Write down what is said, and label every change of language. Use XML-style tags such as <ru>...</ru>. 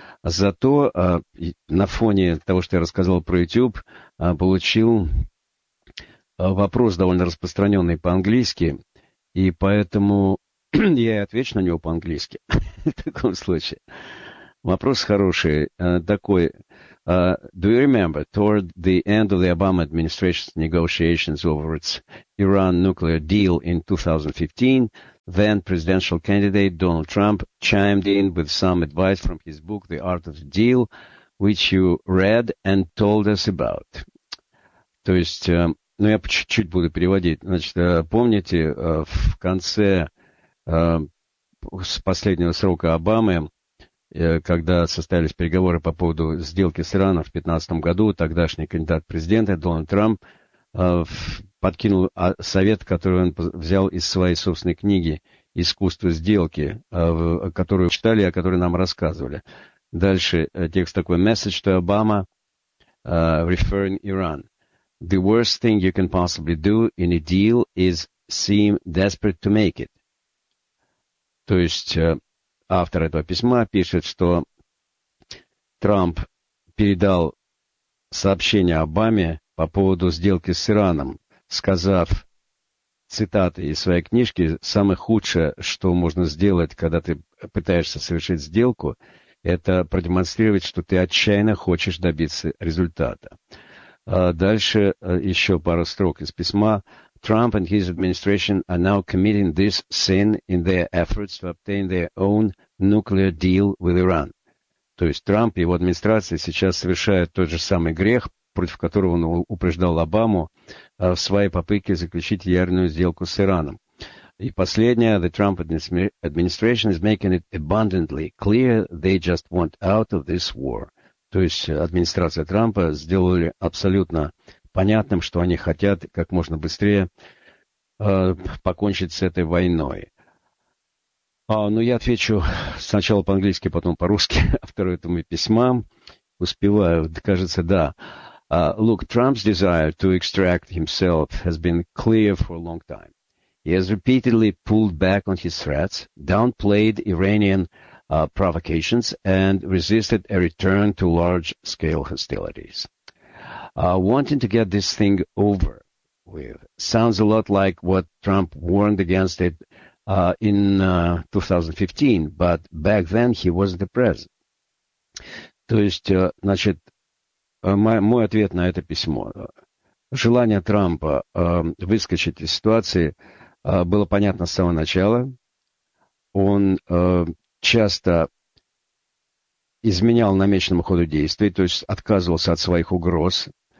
<ru>Зато на фоне того, что я рассказал про YouTube, получил вопрос довольно распространенный по-английски, и поэтому я и отвечу на него по-английски в таком случае. Вопрос хороший, такой.</ru> <en>Do you remember toward the end of the Obama administration's negotiations over its Iran nuclear deal in 2015, then presidential candidate Donald Trump chimed in with some advice from his book The Art of the Deal, which you read and told us about.</en> <ru>То есть, ну, я чуть-чуть буду переводить. Значит, помните, в конце с последнего срока Обамы, когда состоялись переговоры по поводу сделки с Ираном в 2015 году, тогдашний кандидат президента Дональд Трамп подкинул совет, который он взял из своей собственной книги «Искусство сделки», которую читали, о которой нам рассказывали. Дальше текст такой:</ru> <en>«Message to Obama referring Iran. The worst thing you can possibly do in a deal is seem desperate to make it».</en> <ru>То есть автор этого письма пишет, что Трамп передал сообщение Обаме по поводу сделки с Ираном, сказав, цитаты из своей книжки, «Самое худшее, что можно сделать, когда ты пытаешься совершить сделку, это продемонстрировать, что ты отчаянно хочешь добиться результата». Дальше еще пару строк из письма.</ru> <en>Trump and his administration are now committing this sin in their efforts to obtain their own nuclear deal with Iran.</en> <ru>То есть Трамп и его администрация сейчас совершают тот же самый грех, против которого он упреждал Обаму, в своей попытке заключить ядерную сделку с Ираном. И последнее.</ru> <en>The Trump administration is making it abundantly clear they just want out of this war.</en> <ru>То есть администрация Трампа сделали абсолютно понятным, что они хотят как можно быстрее покончить с этой войной. Ну, я отвечу сначала по-английски, потом по-русски автору этого письма. Успеваю, кажется, да.</ru> <en>Look, Trump's desire to extract himself has been clear for a long time. He has repeatedly pulled back on his threats, downplayed Iranian provocations, and resisted a return to large-scale hostilities. Wanting to get this thing over with sounds a lot like what Trump warned against it in 2015, but back then he wasn't the president.</en> <ru>То есть, значит, мой ответ на это письмо. Желание Трампа выскочить из ситуации было понятно с самого начала. Он часто изменял намеченному ходу действий, то есть отказывался от своих угроз.</ru>